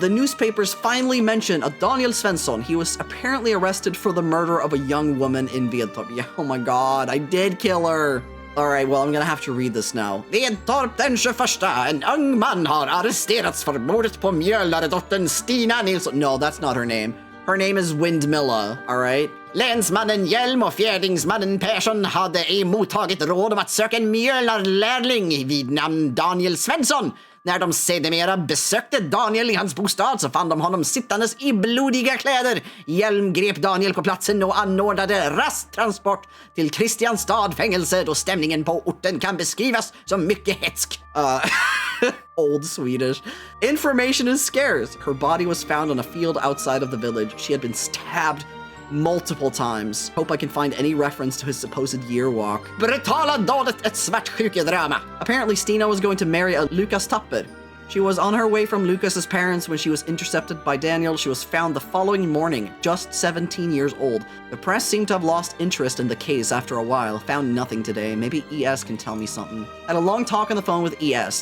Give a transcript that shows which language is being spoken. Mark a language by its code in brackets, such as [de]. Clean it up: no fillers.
[en] The newspapers finally mentioned a Daniel Svensson. He was apparently arrested for the murder of a young woman in Vedtorp. Yeah, oh my god, I did kill her. Alright, well, I'm gonna have to read this now. [sv] Vedtorp den 21. En ung man har arresterats för mordet på mjölnaredottern Stina Nilsson. [en] No, that's not her name. Her name is Windmilla, alright? [sv] Länsmannen Hjelm och fjärdingsmannen Persson hade emottagit råd om att söka en mjölnarlärling vid namn Daniel Svensson. När de sedermera besökte Daniel i hans bostad så fann de honom sittandes i blodiga kläder. Hjelm grep Daniel på platsen och anordnade rask transport till Kristianstad fängelse då stämningen på orten kan beskrivas som mycket hetsk. [en] Old Swedish. Information is scarce. Her body was found on a field outside of the village. She had been stabbed multiple times. Hope I can find any reference to his supposed year walk. [sv] Brutala dådet ett svartsjukedrama. [en] Apparently Stina was going to marry a Lukas Tapper. She was on her way from Lucas's parents when she was intercepted by Daniel. She was found the following morning, just 17 years old. The press seemed to have lost interest in the case after a while. Found nothing today. Maybe ES can tell me something. Had a long talk on the phone with ES.